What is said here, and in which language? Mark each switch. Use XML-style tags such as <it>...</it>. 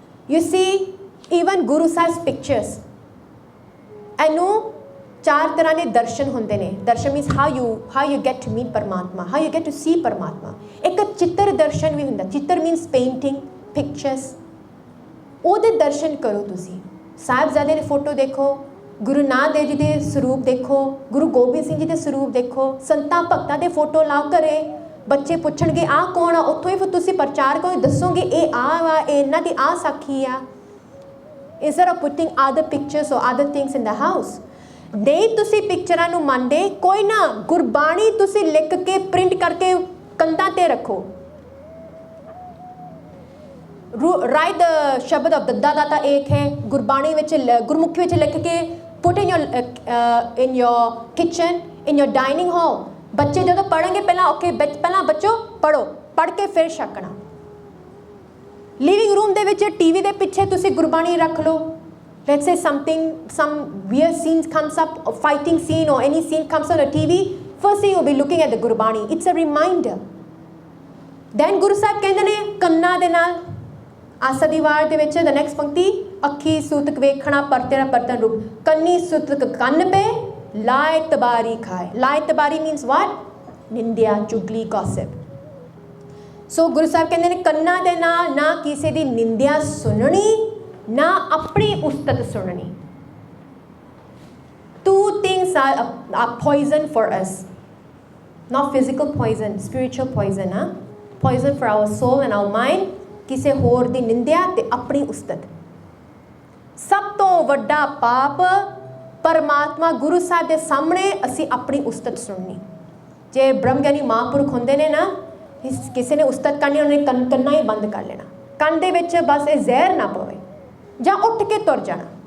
<pa>You ਸੀ even Guru Sahib pictures ਇਹਨੂੰ ਚਾਰ ਤਰ੍ਹਾਂ ਦੇ ਦਰਸ਼ਨ ਹੁੰਦੇ ਨੇ ਦਰਸ਼ਨ means</pa> <en>how you get to meet</en> <pa>ਪਰਮਾਤਮਾ</pa> <en>how you get to see</en> <pa>ਪਰਮਾਤਮਾ ਇੱਕ ਚਿੱਤਰ ਦਰਸ਼ਨ ਵੀ ਹੁੰਦਾ ਚਿੱਤਰ ਮੀਨਸ ਪੇਂਟਿੰਗ ਪਿਕਚਰਸ ਉਹਦੇ ਦਰਸ਼ਨ ਕਰੋ ਤੁਸੀਂ ਸਾਹਿਬਜ਼ਾਦੇ ਦੀ ਫੋਟੋ ਦੇਖੋ ਗੁਰੂ ਨਾਨਕ ਦੇਵ ਜੀ ਦੇ ਸਰੂਪ ਦੇਖੋ ਗੁਰੂ ਗੋਬਿੰਦ ਸਿੰਘ ਜੀ ਦੇ ਸਰੂਪ ਦੇਖੋ ਸੰਤਾਂ ਭਗਤਾਂ ਦੇ ਫੋਟੋ ਲਾਓ ਘਰੇ ਬੱਚੇ ਪੁੱਛਣਗੇ ਆ ਕੌਣ ਆ, ਉੱਥੋਂ ਹੀ ਫਿਰ ਤੁਸੀਂ ਪ੍ਰਚਾਰ ਕਰੋ, ਦੱਸੋਗੇ ਇਹ ਆ ਵਾ, ਇਹ ਇਹਨਾਂ ਦੀ ਆ ਸਾਖੀ ਆ,</pa> <en>instead of putting other pictures or other things in the house.</en> <pa>ਨਹੀਂ ਤੁਸੀਂ ਪਿਕਚਰਾਂ ਨੂੰ ਮੰਨਦੇ, ਕੋਈ ਨਾ, ਗੁਰਬਾਣੀ ਤੁਸੀਂ ਲਿਖ ਕੇ ਪ੍ਰਿੰਟ ਕਰਕੇ ਕੰਧਾਂ ਤੇ ਰੱਖੋ। ਰਾਈਟ ਦ ਸ਼ਬਦ ਆਫ ਦੱਦਾ ਦਾਤਾ ਏਕ ਹੈ, ਗੁਰਬਾਣੀ ਵਿੱਚ ਗੁਰਮੁਖੀ ਵਿੱਚ ਲਿਖ ਕੇ ਪੁੱਟ</pa> <en>in your kitchen, in your dining hall।</en> <pa>ਬੱਚੇ ਜਦੋਂ ਪੜ੍ਹਨਗੇ ਪਹਿਲਾਂ ਓਕੇ ਪਹਿਲਾਂ ਬੱਚੋ ਪੜ੍ਹੋ, ਪੜ੍ਹ ਕੇ ਫਿਰ ਛਕਣਾ। ਲਿਵਿੰਗ ਰੂਮ ਦੇ ਵਿੱਚ ਟੀਵੀ ਦੇ ਪਿੱਛੇ ਤੁਸੀਂ ਗੁਰਬਾਣੀ ਰੱਖ ਲਓ।</pa> <en>Let's say some weird scenes comes up, a fighting scene or any scene comes on a TV, first thing you'll be looking at the Gurbani. It's a reminder.</en> <pa>Then Guru Sahib ਕਹਿੰਦੇ ਨੇ ਕੰਨਾਂ ਦੇ ਨਾਲ ਆਸਾ ਦੀ ਵਾਰ ਦੇ ਵਿੱਚ the next ਪੰਕਤੀ, ਅੱਖੀ ਸੂਤਕ ਵੇਖਣਾ ਪਰਤੇਰਾ ਪਰਤਨ ਰੂਪ, ਕੰਨੀ ਸੂਤਕ ਕੰਨ ਪੇ ਲਾਇ ਤਬਾਰੀ ਖਾਏ। ਲਾਇ ਤਬਾਰੀ means what? ਨਿੰਦਿਆ, ਚੁਗਲੀ, gossip। ਸੋ ਗੁਰੂ ਸਾਹਿਬ ਕਹਿੰਦੇ ਨੇ ਕੰਨਾਂ ਦੇ ਨਾਲ ਨਾ ਕਿਸੇ ਦੀ ਨਿੰਦਿਆ ਸੁਣਨੀ, ਨਾ ਆਪਣੀ ਉਸਤਤ ਸੁਣਨੀ।</pa> <en>Two things are poison for us, not physical poison, spiritual poison, poison for our soul and our mind।</en> <pa>ਕਿਸੇ ਹੋਰ ਦੀ ਨਿੰਦਿਆ ਤੇ ਆਪਣੀ ਉਸਤਤ। ਸਭ ਤੋਂ ਵੱਡਾ ਪਾਪ ਪਰਮਾਤਮਾ ਗੁਰੂ ਸਾਹਿਬ ਦੇ ਸਾਹਮਣੇ ਅਸੀਂ ਆਪਣੀ ਉਸਤਤ ਸੁਣਨੀ। ਜੇ ਬ੍ਰਹਮ ਗਿਆਨੀ ਮਹਾਂਪੁਰਖ ਹੁੰਦੇ ਨੇ ਨਾ, ਕਿਸੇ ਨੇ ਉਸਤਤ ਕਰਨੀ, ਉਹਨੇ ਕੰਨਾਂ ਹੀ ਬੰਦ ਕਰ ਲੈਣਾ, ਕੰਨ ਦੇ ਵਿੱਚ ਬਸ ਇਹ ਜ਼ਹਿਰ ਨਾ ਪਵੇ, ਜਾਂ ਉੱਠ ਕੇ ਤੁਰ ਜਾਣਾ।</pa>